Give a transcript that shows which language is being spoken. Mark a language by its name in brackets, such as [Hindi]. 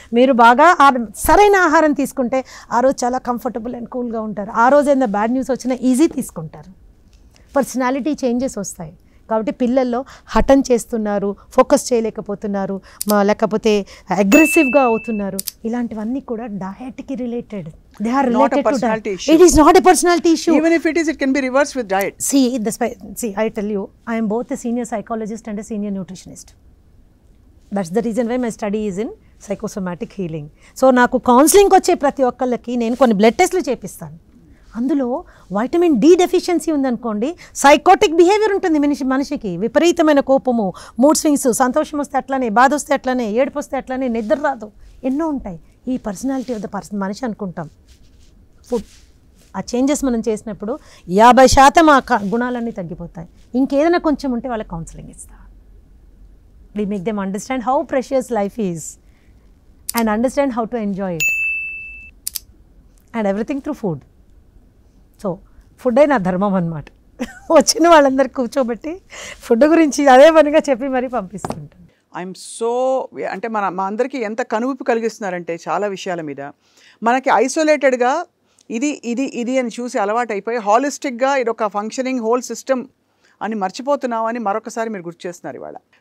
[Telugu] మీరు బాగా సరైన ఆహారం తీసుకుంటే ఆ రోజు చాలా కంఫర్టబుల్ అండ్ కూల్గా ఉంటారు. ఆ రోజు ఏదైనా బ్యాడ్ న్యూస్ వచ్చినా ఈజీ తీసుకుంటారు. పర్సనాలిటీ చేంజెస్ వస్తాయి. కాబట్టి పిల్లల్లో హఠం చేస్తున్నారు, ఫోకస్ చేయలేకపోతున్నారు, లేకపోతే అగ్రెసివ్గా అవుతున్నారు. ఇలాంటివన్నీ కూడా డయట్కి related. [English] They are related to diet. It is not a personality issue. Even if it is, it can be reversed with diet. See, I tell you, I am both a senior psychologist and a senior nutritionist. That's the reason why my study is in psychosomatic healing. [Telugu] So నాకు కౌన్సిలింగ్కి వచ్చే ప్రతి ఒక్కళ్ళకి నేను కొన్ని blood టెస్ట్లు చేపిస్తాను. అందులో vitamin D deficiency ఉందనుకోండి, సైకోటిక్ బిహేవియర్ ఉంటుంది మనిషికి. విపరీతమైన కోపము, మూడ్ స్వింగ్స్, సంతోషం వస్తే అట్లానే, బాధ వస్తే అట్లానే, ఏడుపు వస్తే అట్లానే, నిద్ర రాదు, ఎన్నో ఉంటాయి. ఈ పర్సనాలిటీ ఆఫ్ ద మనిషి అనుకుంటాం. ఫుడ్ ఆ చేంజెస్ మనం చేసినప్పుడు 50% ఆ గుణాలన్నీ తగ్గిపోతాయి. ఇంకేదైనా కొంచెం ఉంటే వాళ్ళకి కౌన్సిలింగ్ ఇస్తాం. [English] We make them understand how precious life is and understand how to enjoy it, and everything through food. [Telugu] So food నా ధర్మం అన్నమాట. వచ్చిన వాళ్ళందరికీ కూర్చోబెట్టి ఫుడ్ గురించి అదే పనిగా చెప్పి మరీ పంపిస్తుంటాను. ఐఎమ్ సో అంటే మా అందరికీ ఎంత కనువిప్పు కలిగిస్తున్నారంటే చాలా విషయాల మీద. మనకి ఐసోలేటెడ్గా ఇది ఇది ఇది అని చూసి అలవాటు అయిపోయి హాలిస్టిక్గా ఇది ఒక ఫంక్షనింగ్ హోల్ సిస్టమ్ అని మర్చిపోతున్నామని మరొకసారి మీరు గుర్తు చేస్తున్నారు ఇవాళ.